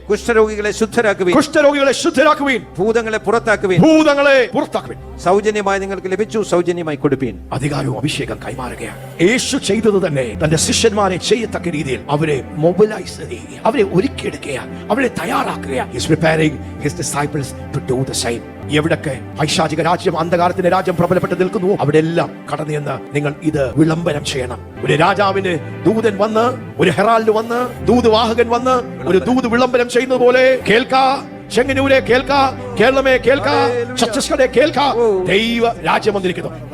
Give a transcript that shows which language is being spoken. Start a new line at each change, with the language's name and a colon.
Malayalam: കുഷ്ഠരോഗികളെ ശുദ്ധരാക്കുവീൻ. ഭൂതങ്ങളെ പുറത്താക്കുവീൻ. സൗജന്യമായി നിങ്ങൾക്ക് ലഭിച്ചു, സൗജന്യമായി കൊടുപ്പീൻ. അധികാരവും അഭിഷേകം കൈമാറുകയാണ്. യേശു ചെയ്തത് തന്നെ തന്റെ ശിഷ്യന്മാരെ ചെയ്യത്തക്ക രീതിയിൽ അവരെ മൊബിലൈസ് ചെയ്യുക, അവരെ ഒരുക്കിയെടുക്കുക, അവരെ തയ്യാറാക്കുക.
English: He's preparing his disciples to do the same.
Malayalam: എവിടൊക്കെ പൈശാചിക രാജ്യം, അന്ധകാരത്തിന്റെ രാജ്യം പ്രബലപ്പെട്ട് നിൽക്കുന്നു, അവിടെ എല്ലാം കടന്നു എന്ന് നിങ്ങൾ ഇത് വിളംബരം ചെയ്യണം. ഒരു രാജാവിന് ദൂതൻ വന്ന്, ഒരു ഹെറാൾഡ് വന്ന്, ദൂതുവാഹകൻ വന്ന് ഒരു ദൂത് വിളംബരം ചെയ്യുന്നത് പോലെ, കേൾക്കാ ചെങ്ങന്നൂരെ കേൾക്കാ, കേരളമേ കേൾക്കാ, ഛത്തീസ്ഗഡെ കേൾക്കാ, ദൈവ രാജ്യം വന്നിരിക്കുന്നു.